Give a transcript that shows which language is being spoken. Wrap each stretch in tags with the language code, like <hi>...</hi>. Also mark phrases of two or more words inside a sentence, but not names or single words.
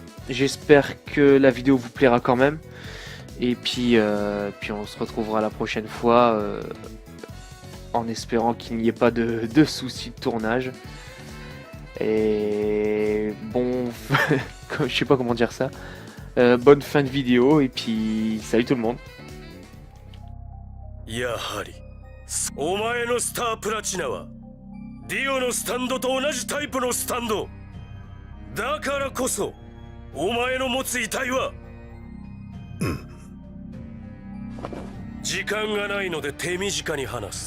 <fr>J'espère que la vidéo vous plaira quand même. Et puis on se retrouvera la prochaine fois en espérant qu'il n'y ait pas de soucis de tournage. Et bon, je sais pas comment dire ça. Bonne fin de vidéo et puis salut tout le monde.</fr> <ja>やはりお前のスタープラチナはディオのスタンドと同じタイプのスタンドだからこそお前の持つ遺体は時間がないので手短に話す。</ja>